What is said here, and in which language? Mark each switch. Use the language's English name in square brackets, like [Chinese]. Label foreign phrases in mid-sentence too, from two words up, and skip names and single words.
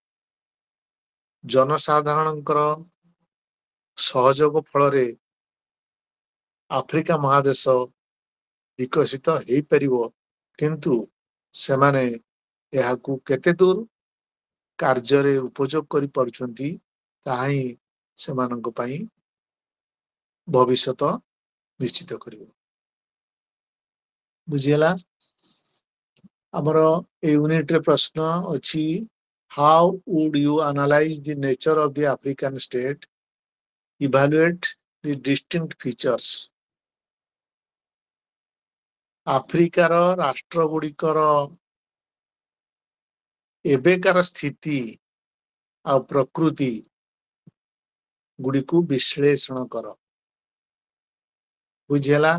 [Odia] ଜନସାଧାରଣଙ୍କର ସହଯୋଗ ଫଳରେ ଆଫ୍ରିକା ମହାଦେଶ ବିକଶିତ ହେଇପାରିବ, କିନ୍ତୁ ସେମାନେ ଏହାକୁ କେତେ ଦୂର କାର୍ଯ୍ୟରେ ଉପଯୋଗ କରିପାରୁଛନ୍ତି ତାହା ହିଁ ସେମାନଙ୍କ ପାଇଁ ଭବିଷ୍ୟତ ନିଶ୍ଚିତ କରିବ। ବୁଝିହେଲା? ଆମର এই ୟୁନିଟରେ ପ୍ରଶ୍ନ ଅଛି, [English] how would you analyze the nature of the African state, evaluate the distinct features? [Odia] ଆଫ୍ରିକାର ରାଷ୍ଟ୍ରଗୁଡ଼ିକର ଏବେକାର ସ୍ଥିତି ଆଉ ପ୍ରକୃତି ଗୁଡ଼ିକୁ ବିଶ୍ଳେଷଣ କର। ବୁଝିହେଲା?